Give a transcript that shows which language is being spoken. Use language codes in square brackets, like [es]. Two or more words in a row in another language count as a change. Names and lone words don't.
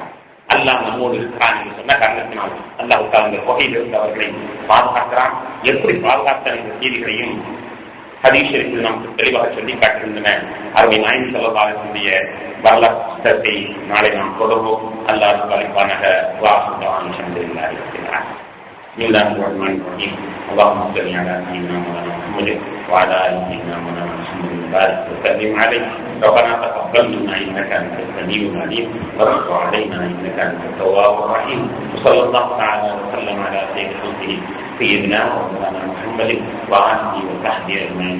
[ta] அல்லாஹ் நம்மோடு இருக்கிறான் என்று சொன்ன காரணத்தினால் அல்லாஹ் அந்த புகையிலிருந்து அவர்களை பாதுகாக்கிறான். எப்படி பாதுகாத்த இந்த செய்திகளையும் ஹதீஸில் நமக்கு தெளிவாக சொல்லி காட்டுகின்றன. அருமை நாயகம் [ar] صلى الله عليه وسلم [ta] வரலாற்று புத்தகத்தை நாளை நாம் தொடர்வோம். அல்லாஹ் வலிப்பானாக வாசுதான் அல்ஹம்துலில்லாஹி இருக்கிறார். [ar] اللهم صل على سيدنا محمد وعلى ال سيدنا محمد وبارك وسلم عليه. ربنا تقبل منا انك انت السميع العليم وتب علينا انك انت التواب الرحيم. وصلى الله تعالى وسلم على سيد خلقه سيدنا ومولانا محمد وآله وصحبه اجمعين.